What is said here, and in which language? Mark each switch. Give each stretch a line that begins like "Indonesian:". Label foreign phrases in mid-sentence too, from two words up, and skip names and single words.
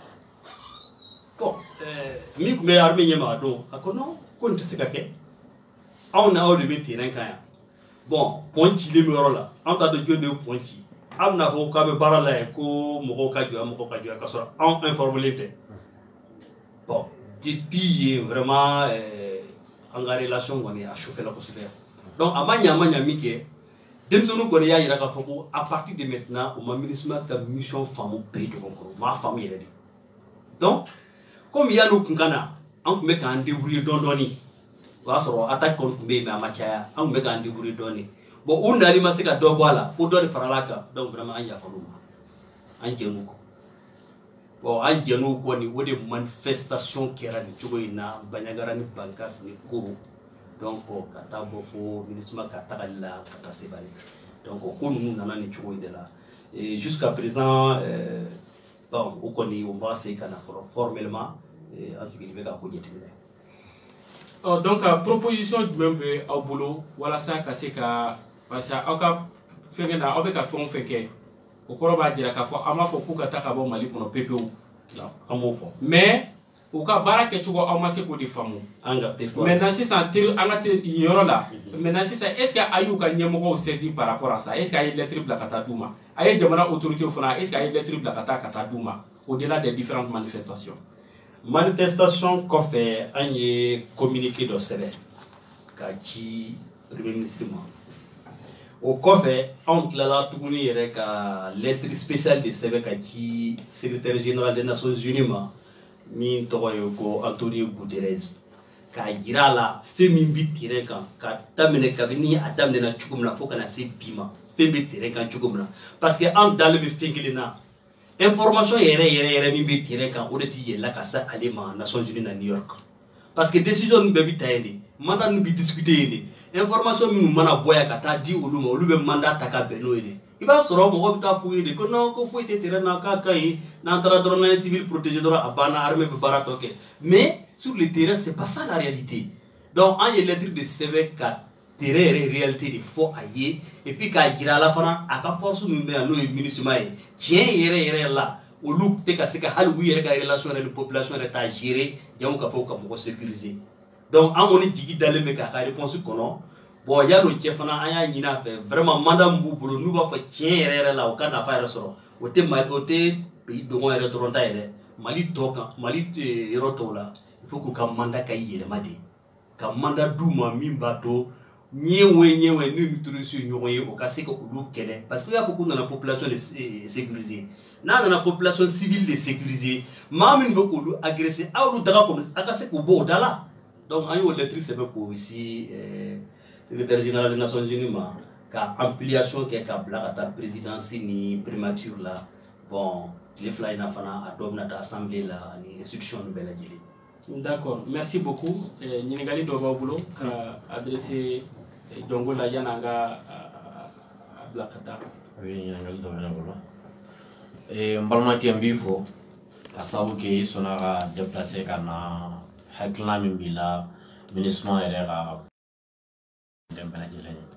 Bambara: bon min tun bɛ armée ɲɛma a don a ko non ko nin tɛ se ka kɛ anw na aw de bɛ terrain kan yan
French: bon pont
Bambara: cilen bɛ yɔrɔ la anw t'a dɔn jɔn de ye pont ci aw bɛna fɔ k'a bɛ baara la yen ko mɔgɔw ka jɔ ka sɔrɔ anw informelen tɛ
French: bon depuis
Bambara: yen vraiment an ka relation kɔni a chauffé la kosɛbɛ donc a ma ɲa min kɛ denmisɛnninw kɔni y'a jira k'a fɔ ko
French: à partir de maintenant
Bambara: o ma MINUSMA ka mission faamu bɛɛ ɲɔgɔn kɔrɔ o m'a faamu yɛrɛ de
French: donc comme
Bambara: yan'u kun ka na an tun bɛ k'an débrouiller dɔɔnin o y'a sɔrɔ attaque kɔni tun bɛ yen mais a ma caya an tun bɛ k'an débrouiller dɔɔnin bon u nali ma se ka dɔ bɔ a la fo dɔ de farala a kan
French: donc vraiment
Bambara: an yafar'u ma an jɛn'u kɔ bon an jɛn'u kɔ ni o de manifestation kɛra nin cogo in na Bandiagara ni Bankas ni Koro donc ka taa bɔ fo MINUSMA ka tagali la ka taa Sebale donc o ko ninnu nana nin cogo in de la
French: et jusqu'à présent bon
Bambara: o kɔni o ma se ka na fɔlɔ formellement an sigilen bɛ ka ko jateminɛ.
French: Donc proposition
Bambara: jumɛn bɛ aw bolo walasa ka se ka
French: parce que
Bambara: aw ka fɛnkɛ na aw bɛ ka fɛn o fɛn kɛ o kɔrɔ b'a jira k'a fɔ an b'a fɔ k'u ka taa ka bɔ Mali kɔnɔ pepewu an m'o fɔ mais u ka baara kɛcogo aw ma se k'o de faamu maintenant sisan an ka yɔrɔ la maintenant sisan
French: est ce que
Bambara: a y'u ka ɲɛmɔgɔw
French: saisir par rapport à ça est ce que
Bambara: a ye lettre bila ka taa d'u ma a ye jamana autorité fana
French: est ce que
Bambara: a ye lettre bila ka taa d'u ma
French: au delà des différentes manifestations.
Bambara: Manifestation kɔfɛ an ye communiqué dɔ sɛbɛn ka ci
French: premier ministre
Bambara: ma o kɔfɛ anw tilala tuguni yɛrɛ ka
French: lettre spéciale
Bambara: de sɛbɛn ka ci
French: secrétaire général des Nations Unies
Bambara: ma min tɔgɔ ye ko Antonio Guterres k'a jira a la fɛn min bɛ terrain kan ka daminɛ kabini a daminɛna cogo min na fo ka na se bi ma fɛn bɛ terrain kan cogo min na
French: parce que
Bambara: an dalen bɛ fɛn kelen na information yɛrɛ min bɛ terrain kan o de tɛ yɛlɛ ka se ale ma Nations Unies na New York
French: parce que décision nous
Bambara: bɛ ta yen
French: mandat nous
Bambara: bi discuter yen information minnu mana boya ka taa di olu ma olu bɛ mandat ta ka bɛn n'o ye i b'a sɔrɔ mɔgɔ bɛ taa f'u ye de ko non ko foyi tɛ terrain na k'a ka ɲi n'an taara dɔrɔn n'an ye
French: civil protégé
Bambara: dɔrɔn a banna armée bɛ baara tɔ kɛ
French: mais sur le terrain c'est pas ça la réalité donc
Bambara: an ye lettre de sɛbɛn ka terrain yɛrɛ réalité de fɔ a ye
French: et puis
Bambara: k'a jira a la fana a ka force min bɛ yan n'o ye MINUSMA ye tiɲɛ yɛrɛ la olu tɛ ka se ka hali u yɛrɛ ka relation yɛrɛ ni population yɛrɛ t'a gérer jango ka fɔ ka mɔgɔ
French: sécuriser donc
Bambara: an kɔni jigi dalen bɛ k'a ka réponse kɔnɔ bon yan'o cɛ fana an y'a ɲini a fɛ
French: vraiment mandat
Bambara: min b'u bolo n'u b'a fɔ tiɲɛ yɛrɛ la u ka nafa yɛrɛ sɔrɔ o tɛ pays dɔgɔ yɛrɛ dɔrɔn ta ye dɛ Mali tɔ kan Mali yɔrɔ tɔw la
French: il faut
Bambara: k'u ka mandat ka yɛlɛma de ka mandat d'u ma min b'a to ɲɛwɛ ni terroriste ye ɲɔgɔn ye o ka se ka olu kɛlɛ
French: parce que
Bambara: u y'a fɔ k'u nana population de sécuriser n'a nana
French: population civile
Bambara: de sécuriser maa minnu bɛ k'olu agresser a y'olu daga kɔnɔ a ka se k'u bɔ o da la donc an y'o lettre sɛbɛn k'o si
French: secrétaire général des Nations Unies
Bambara: ma ka ampliation kɛ ka bila ka taa présidence ni primature la bon tile fila in na fana a dɔ bɛna taa assemblée la ni institution nu bɛɛ lajɛlen.
French: D'accord, merci beaucoup.
Bambara: Ɲininkali dɔ b'aw bolo ka adresser Jongo la yan'an ka bila ka taa. Oui, ɲininkali dɔ bɛ ne bolo. N balimakɛ n b'i fɔ ka sababu kɛ i sɔnna ka déplacer ka na hakilina min b'i la MINUSMA yɛrɛ ka den bɛɛ lajɛlen ye.